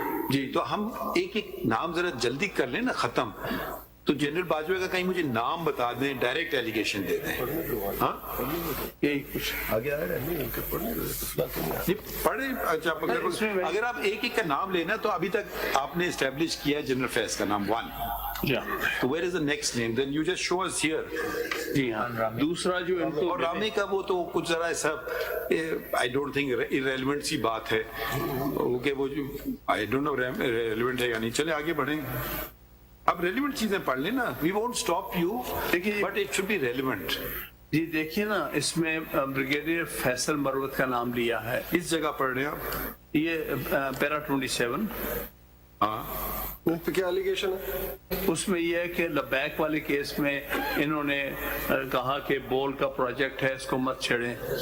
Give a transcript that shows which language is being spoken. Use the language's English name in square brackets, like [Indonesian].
[Urdu] جی تو ہم ایک ایک نام ذرا جلدی کر لیں نا ختم. تو جنرل باجوہ کا کہیں مجھے نام بتا دیں، ڈائریکٹ ایلیگیشن دے دیں. ہاں یہی کچھ آگے آ رہا ہے پڑھیں. اچھا اگر آپ ایک ایک کا نام لینا تو ابھی تک آپ نے اسٹیبلش کیا جنرل فیض کا نام 1. [English] تو where is the next name? Then you just show us here. [Urdu] جی ہاں. دوسرا جو ان کو اور رامے کا وہ تو کچھ ذرا ایسا [English] I don't think irrelevant [Urdu] سی بات ہے کہ وہ جو [English] I don't know relevant [Urdu] ہے یا نہیں. چلے آگے بڑھیں. اب ریلیونٹ چیزیں پڑھ لیں نا. [English] We won't stop you, but it should be relevant. [Urdu] جی دیکھیے نا، اس میں بریگیڈیئر فیصل مروت کا نام لیا ہے. اس جگہ پڑھ رہے ہیں آپ، یہ پیرا 27. ہاں ان پہ کیا ایلیگیشن ہے؟ اس میں یہ ہے کہ لبیک والے کیس میں انہوں نے کہا کہ بول کا پروجیکٹ ہے، اس کو مت چھیڑیں.